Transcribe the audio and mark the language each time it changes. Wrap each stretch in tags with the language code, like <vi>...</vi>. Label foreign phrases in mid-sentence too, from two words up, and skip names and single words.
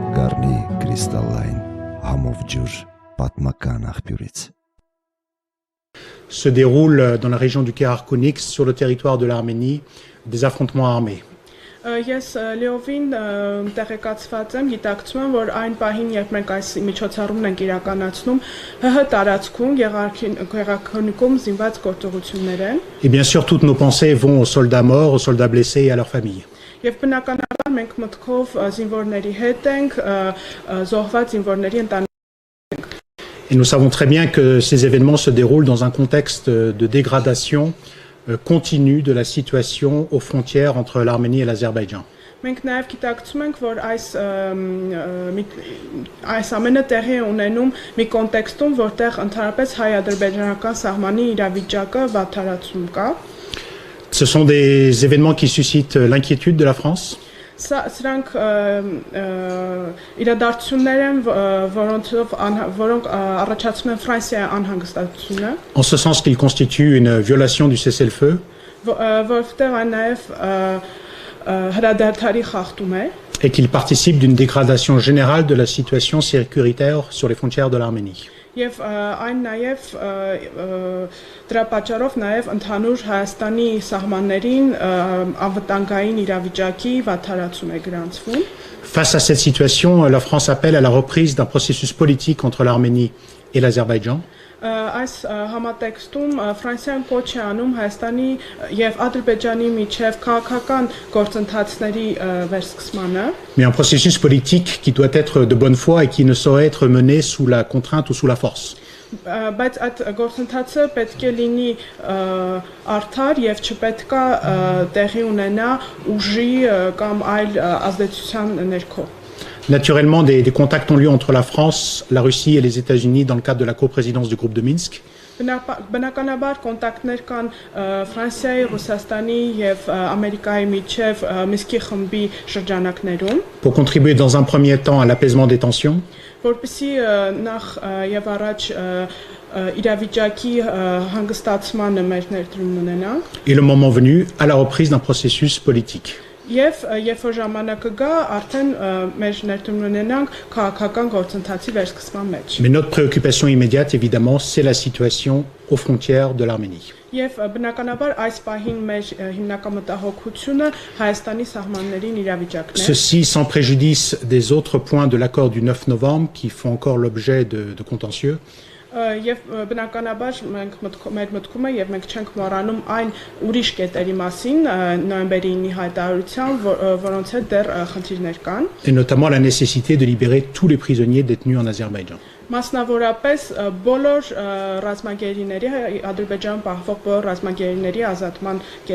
<hy>դառնի կրիստալային համով ջուր պատմական աղբյուրից։</hy> <fr>Se déroulent dans la région du Karakounix, sur le territoire de l'Arménie, des affrontements armés.</fr> <hy>Ես լիովին տեղեկացված եմ, գիտակցում եմ, որ այն պահին, երբ մենք այս միջոցառումն ենք իրականացնում, ՀՀ տարածքում Գեղարքունիքում զինված գործողություններ են։</hy> <fr>Et bien sûr, toutes nos pensées vont aux soldats morts, aux soldats blessés et à leurs familles.</fr> <hy>Եվ բնականաբար մենք մտքով զինվորների հետ ենք, զոհված զինվորների ընտանիքների։</hy> <fr>Et nous savons très bien que ces événements se déroulent dans un contexte de dégradation continue de la situation aux frontières entre l'Arménie et l'Azerbaïdjan.</fr> <hy>Մենք նաև գիտակցում ենք, որ այս ամենը տեղի է ունենում մի կոնտեքստում, որտեղ ընդհանրապես հայ-ադրբեջանական սահմանի իրավիճակը վատթարացում կա։</hy> <fr>Ce sont des événements qui suscitent l'inquiétude de la France.</fr> <hy>Սրանք իրադարձություններ են, որոնք առաջացնում են Ֆրանսիայի անհանգստությունը։</hy> <fr>En ce sens qu'ils constituent une violation du cessez-le-feu.</fr> <hy>Որովհետև այն նաև հրադադարի խախտում է։</hy> <fr>Et qu'ils participent d'une dégradation générale de la situation sécuritaire sur les frontières de l'Arménie.</fr> <hy>Եվ այն նաև դրա պատճառով նաև ընդհանուր Հայաստանի սահմաններին անվտանգային իրավիճակի վատթարացում է գրանցվում։</hy> <fr>Face à cette situation, la France appelle à la reprise d'un processus politique entre l'Arménie et l'Azerbaïdjan.</fr> <hy>Այս համատեքստում Ֆրանսիան կոչ է անում Հայաստանի եւ Ադրբեջանի միջև քաղաքական գործընթացների վերսկսմանը։</hy> <fr>Mais un processus politique qui doit être de bonne foi et qui ne saurait être mené sous la contrainte ou sous la force.</fr> <hy>Բայց այդ գործընթացը պետք է լինի արդար եւ չպետք է տեղի ունենա ուժի կամ այլ ազդեցության ներքո։</hy> <fr>Naturellement, des contacts ont lieu entre la France, la Russie et les États-Unis dans le cadre de la coprésidence du groupe de Minsk.</fr> <hy>Բնականաբար կոնտակտներ կան Ֆրանսիայի, Ռուսաստանի եւ Ամերիկայի միջև Միսկի խմբի շրջանակներում,</hy> <fr>pour contribuer dans un premier temps à l'apaisement des tensions.</fr> <hy>Որպեսզի նախ եւ առաջ իրավիճակի հանգստացմանը մեր ներդրումն ունենանք,</hy> <fr>Et le moment venu, à la reprise d'un processus politique.</fr> <hy>Եվ երբ որ ժամանակը գա, արդեն մեր ներդրումն ունենանք քաղաքական գործընթացի վերսկսման մեջ։</hy> <fr>Mais notre préoccupation immédiate, évidemment, c'est la situation aux frontières de l'Arménie.</fr> <hy>Եվ բնականաբար այս պահին մեր հիմնական մտահոգությունը Հայաստանի սահմաններին իրավիճակն է։</hy> <fr>Ceci sans préjudice des autres points de l'accord du 9 novembre qui font encore l'objet de contentieux.</fr> <hy>Եվ բնականաբար մենք մեր մտքում է եւ մենք չենք մոռանում այն ուրիշ կետերի մասին նոյեմբերի 9-ի հայտարարությամբ, որոնց հետ դեռ խնդիրներ կան։</hy> <fr>Et notamment la nécessité de libérer tous les prisonniers détenus en Azerbaïdjan.</fr> <hy>Մասնավորապես բոլոր ռազմագերիների Ադրբեջան պահվող բոլոր ռազմագերիների ազատման</hy>